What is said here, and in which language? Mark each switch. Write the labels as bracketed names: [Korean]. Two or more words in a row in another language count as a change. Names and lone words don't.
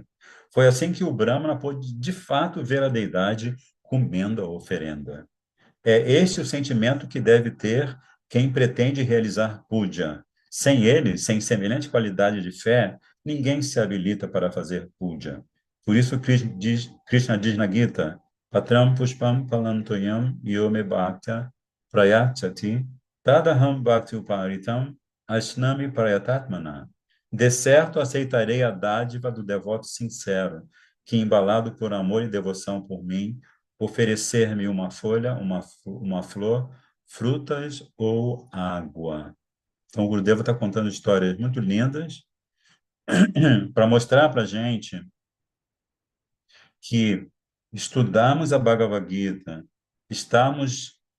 [Portuguese] Foi assim que o Brahmana pôde de fato ver a deidade comendo a oferenda. É este o sentimento que deve ter quem pretende realizar puja. Sem ele, sem semelhante qualidade de fé, ninguém se habilita para fazer puja. Por isso Krishna diz na Gita: [Sanskrit] पत्रं पुष्पं फलंतोयं यो मे भक्त्या प्रयच्छति तदहं भक्ति उपरितम् अश्नामि प्रयतात्मना. [Portuguese] De certo aceitarei a dádiva do devoto sincero, que embalado por amor e devoção por mim, oferecer-me uma folha, uma flor, frutas ou água. Então, o Gurudeva está contando histórias muito lindas para mostrar para a gente que estudarmos a Bhagavad Gita, estamos